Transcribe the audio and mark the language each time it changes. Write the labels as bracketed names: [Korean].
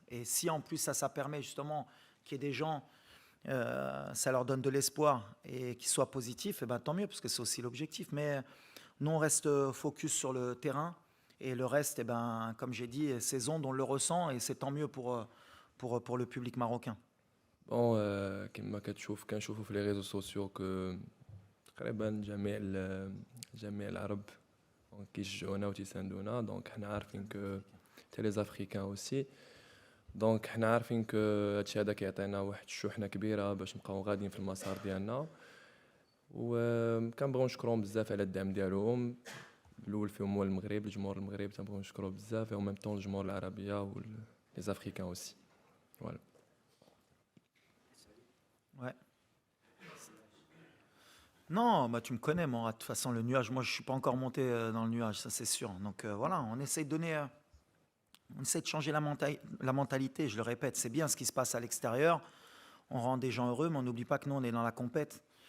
[French] Et si en plus ça permet justement qu'il y ait des gens, ça leur donne de l'espoir et qu'ils soient positifs, tant mieux, parce que c'est aussi l'objectif. Mais nous, on reste focus sur le terrain et le reste, comme j'ai dit, ces ondes, on le ressent et c'est tant mieux pour le public marocain. [Arabic] بون كما كنشوفوا في [French] لي ريزو سوسيو كو [Arabic] تقريبا جميع العرب كيشجعونا وتيساندونا [French] دونك [Arabic] حنا عارفين كو حتى [French] لي زافريكان اوسي دونك [Arabic] حنا عارفين كو هادشي هذا كيعطينا واحد الشحنه كبيره باش نبقاو غاديين في المسار ديالنا وكنبغيو نشكرهم بزاف على الدعم ديالهم الاول فيهم هو المغرب الجمهور المغربي تنبغيو نشكروه بزاف و [French] ميم طون [Arabic] الجمهور العربيه و [French] لي زافريكان اوسي فوالا. Ouais. Non, tu me connais, moi. De toute façon, le nuage, moi, je ne suis pas encore monté dans le nuage, ça c'est sûr. Donc voilà, on essaie de changer la mentalité, je le répète. C'est bien ce qui se passe à l'extérieur. On rend des gens heureux, mais on n'oublie pas que nous, on est dans la compète.